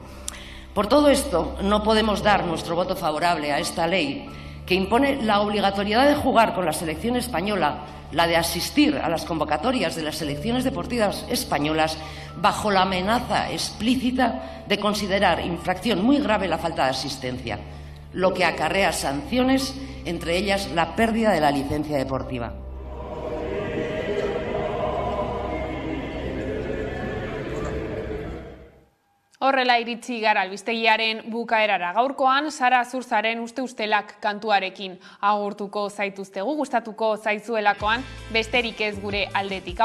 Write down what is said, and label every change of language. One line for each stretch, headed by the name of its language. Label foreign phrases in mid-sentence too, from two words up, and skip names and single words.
Spanish: Por todo esto, no podemos dar nuestro voto favorable a esta ley, que impone la obligatoriedad de jugar con la selección española, la de asistir a las convocatorias de las selecciones deportivas españolas, bajo la amenaza explícita de considerar infracción muy grave la falta de asistencia, lo que acarrea sanciones, entre ellas la pérdida de la licencia deportiva.
Basque: Horrela iritsi gara albistegiaren bukaerara. Gaurkoan, Sara Zurzaren uste-ustelak kantuarekin agurtuko zaituztegu, gustatuko zaizuelakoan besterik ez gure aldetik.